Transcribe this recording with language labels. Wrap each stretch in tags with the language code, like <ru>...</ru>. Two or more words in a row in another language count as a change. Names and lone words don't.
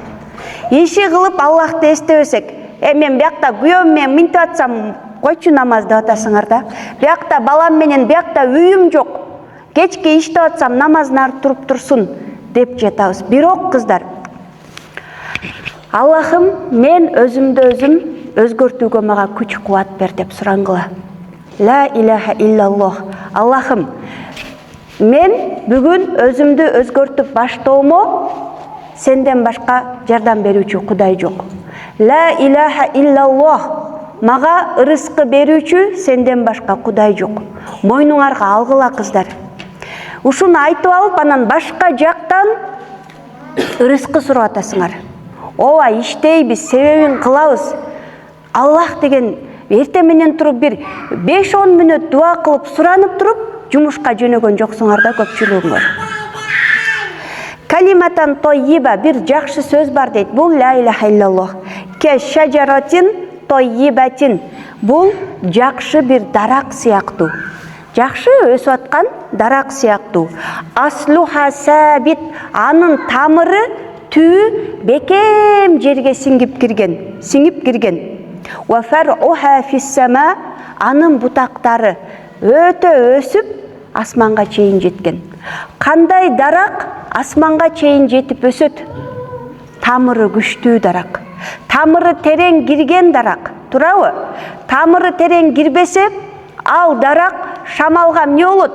<ky>Иши кылып Аллахты эстебесек, мен биякта күйөөм менен минтип атсам, койчу намаз деп атасыңар да. Биякта балам менен биякта үйүм жок. Кечке иштеп атсам намазын туруп турсун деп жатабыз. Бирок кыздар, Аллахым, мен өзүмдү өзүм өзгөртүүгө мага күч кубат бер деп сурангыла.</ky> <ar>لا إله إلا الله.</ar> <ky>Аллахым, мен бүгүн өзүмдү өзгөртүп баштоомо сенден башка жардам берүүчү кудай жок.</ky> <ar>لا إله إلا الله,</ar> <ky>мага ырыскы берүүчү сенден башка кудай жок. Мойнуңарга алгыла кыздар. Ушуну айтып алып, анан башка жактан ырыскы сурап атасыңар. Ооба иштейбиз, себебин кылабыз. Аллах деген эртең менен туруп бир 5-10 мүнөт дуа кылып, суранып туруп, жумушка жөнөгөн жоксуңар да көпчүлүгүңөр.</ky> <ar>كلمة طيبة,</ar> <ky>бир жакшы сөз бар дейт. Бул</ky> <ar>لا إله إلا الله. كشجرة طيبة.</ar> <ky>Бул жакшы бир дарак сыяктуу. Жакшы өсүп аткан дарак сыяктуу.</ky> <ar>أصلها ثابت,</ar> <ky>анын тамыры түбү бекем жерге сиңип кирген.</ky> <ar>وفرعها في السماء,</ar> <ky>анын бутактары өтө өсүп асманга чейин жеткен. Кандай дарак асманга чейин жетип өсөт? Тамыры күчтүү дарак. Тамыры терең кирген дарак. Туурабы? Тамыры терең кирбесе, ал дарак шамалга эмне болот?</ky>